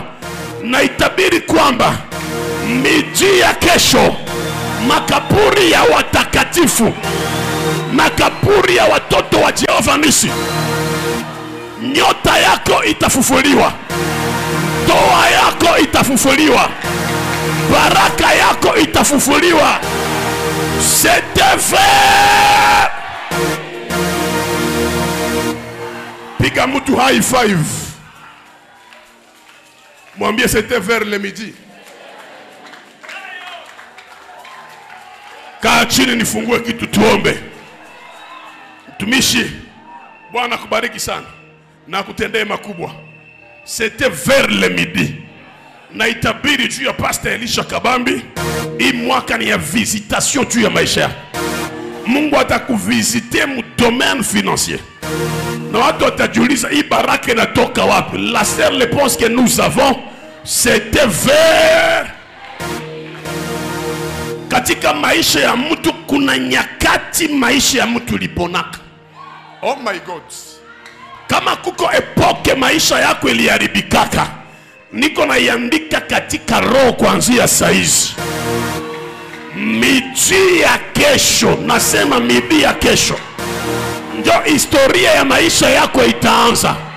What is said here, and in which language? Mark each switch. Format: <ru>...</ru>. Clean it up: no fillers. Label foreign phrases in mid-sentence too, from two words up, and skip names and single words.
<sw>Na itabiri kwamba miji ya kesho, makaburi ya watakatifu, makaburi ya watoto wa Jehova Nisi, nyota yako itafufuliwa, toa yako itafufuliwa, baraka yako itafufuliwa.</sw> <fr>C'était vert.</fr> <sw>Piga mtu</sw> <en>high five,</en> <sw>mwambie</sw> <fr>c'était vers le midi.</fr> <sw>Kaa chini nifungue kitu tuombe. Tumishi, Bwana kubariki sana na kutendee makubwa.</sw> <fr>C'était vers le midi.</fr> <sw>Na itabiri juu ya Pastor Elisha Kabambi. Hii mwaka ni ya visitation juu ya maisha. Mungu atakuvisite mu</sw> <fr>domaine financier.</fr> <sw>Na watu watajiuliza hii baraka inatoka wapi?</sw> <fr>La seule réponse que nous avons, c'était vers.</fr> <sw>Katika maisha ya mtu kuna nyakati maisha ya mtu liponaka.</sw> <en>Oh my God.</en> <sw>Kama kuko epoke maisha yako iliharibikaka, niko naiandika katika roho kuanzia saizi. Midi ya kesho, nasema midi ya kesho, ndio historia ya maisha yako itaanza.</sw>